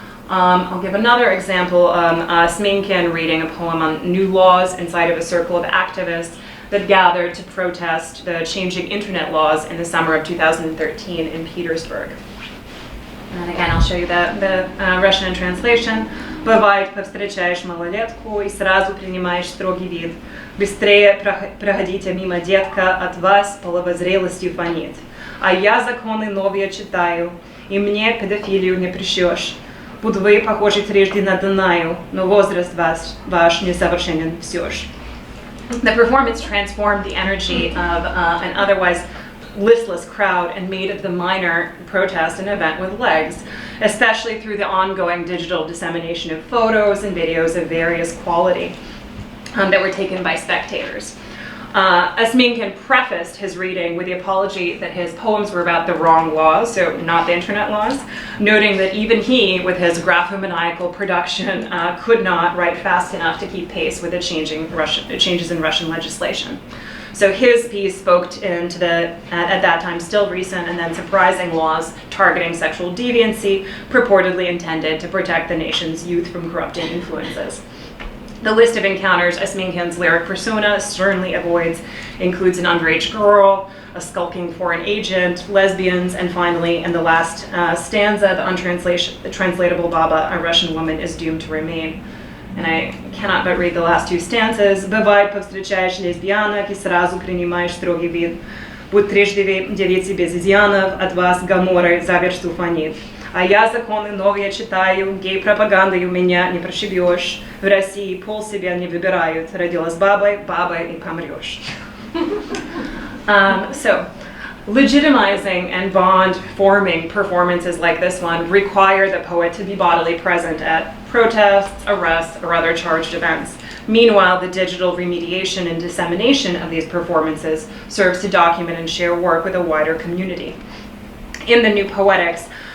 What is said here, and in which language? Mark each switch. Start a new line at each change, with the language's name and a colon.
English: I'll give another example. Sminkin reading a poem on new laws inside of a circle of activists that gathered to protest the changing internet laws in the summer of 2013 in Petersburg. And again, I'll show you the Russian translation.
Russian: Бывает, повстречаешь малолетку и сразу принимаешь строгий вид. Быстрее проходите мимо, детка, от вас половозрелостью фонит. А я законы новые читаю, и мне педофилию не пришьешь. Будь вы похожи прежде на Данаю, но возраст ваш несовершенен все ж.
English: The performance transformed the energy of an otherwise listless crowd and made of the minor protest an event with legs, especially through the ongoing digital dissemination of photos and videos of various quality that were taken by spectators. Sminkin prefaced his reading with the apology that his poems were about the wrong laws, so not the internet laws, noting that even he, with his graphomaniacal production, could not write fast enough to keep pace with the changes in Russian legislation. So his piece spoke into the, at that time, still recent and then surprising laws targeting sexual deviancy, purportedly intended to protect the nation's youth from corrupting influences. The list of encounters Sminkin's lyric persona sternly avoids includes an underage girl, a skulking foreign agent, lesbians, and finally, in the last stanza, the untranslatable Baba, a Russian woman, is doomed to remain. And I cannot but read the last two stanzas.
Russian: Бывает, повстречаешь лесбиянок и сразу принимаешь строгий вид. Будь трижды девицы без изъянов, от вас Гоморры за версту фонит. А я законы новые читаю, гей-пропагандою меня не прошибешь. В России пол себя не выбирают. Родилась бабой, бабой и помрешь.
English: So, legitimizing and bond-forming performances like this one require the poet to be bodily present at protests, arrests, or other charged events. Meanwhile, the digital remediation and dissemination of these performances serves to document and share work with a wider community. In the new Poetics,